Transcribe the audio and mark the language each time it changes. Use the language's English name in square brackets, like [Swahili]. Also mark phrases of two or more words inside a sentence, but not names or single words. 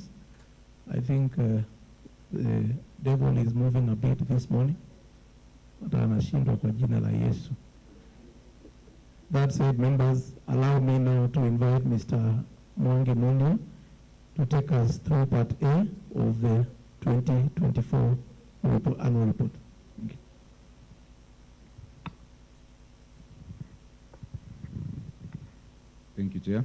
[English] I think the devil is moving a bit this morning, but [Swahili] anashindwa kwa jina la Yesu. [English] That said, members, allow me now to invite Mr. Mwangi Mundia to take us through Part A of the 2024 annual report. Thank you. Thank you, Chair.